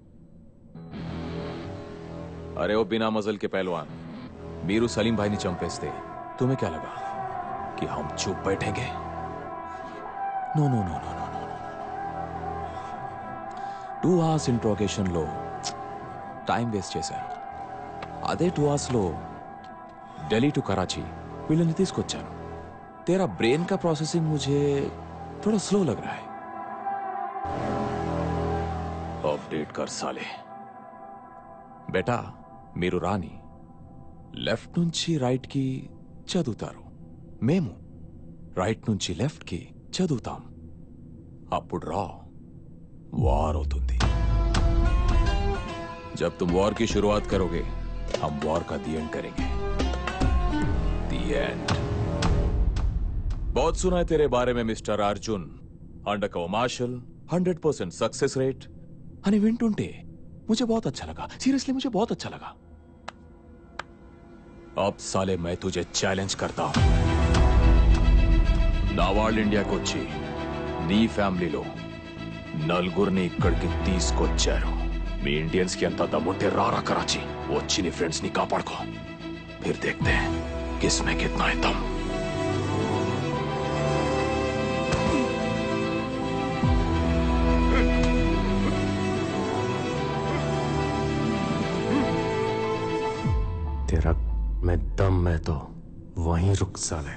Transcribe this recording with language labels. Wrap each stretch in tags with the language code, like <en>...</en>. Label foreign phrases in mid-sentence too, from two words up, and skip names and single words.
<hi>अरे ओ बिना मजल के पहलवान,</hi> <te>మీరు సలీం భాయ్ని చంపేస్తే</te> <hi>तुम्हें क्या लगा कि हम चुप बैठेंगे?</hi> <en>no no no no no no. 2 hours</en> <te>ఇంట్రోగేషన్ లో టైం వేస్ట్ చేశారు. అదే 2 hours లో ఢిల్లీ టు కరాచీ వీళ్ళని తీసుకొచ్చాను.</te> <hi>तेरा ब्रेन का प्रोसेसिंग मुझे थोड़ा स्लो लग रहा है. अपडेट कर साले. बेटा</hi> <te>మీరు రాని లెఫ్ట్ నుంచి రైట్ కి చదువుతారు, మేము రైట్ నుంచి లెఫ్ట్ కి చదువుతాం. అప్పుడు రా వార్ అవుతుంది.</te> <hi>जब तुम वॉर की शुरुआत करोगे हम वॉर का</hi> <en>the end</en> <hi>करेंगे.</hi> <en>the end.</en> <hi>बहुत सुना है तेरे बारे में मिस्टर अर्जुन.</hi> <en>Undercover Marshal, 100% success rate.</en> <te>అని వింటుంటే</te> <hi>मुझे बहुत अच्छा लगा. सीरियसली मुझे बहुत अच्छा लगा. अब साले मैं तुझे चैलेंज करता हूं.</hi> <te>నా వాళ్ళు ఇండియాకి వచ్చి నీ ఫ్యామిలీలో నలుగురిని ఇక్కడికి తీసుకొచ్చారు. మీ ఇండియన్స్ కి ఎంత దమ్ముంటే రారా कराची వచ్చి నీ ఫ్రెండ్స్ ని కాపాడుకో.</te> <hi>फिर देखते हैं किसमें कितना है दम. तेरा मैं दम मैं तो वहीं रुक साले.</hi>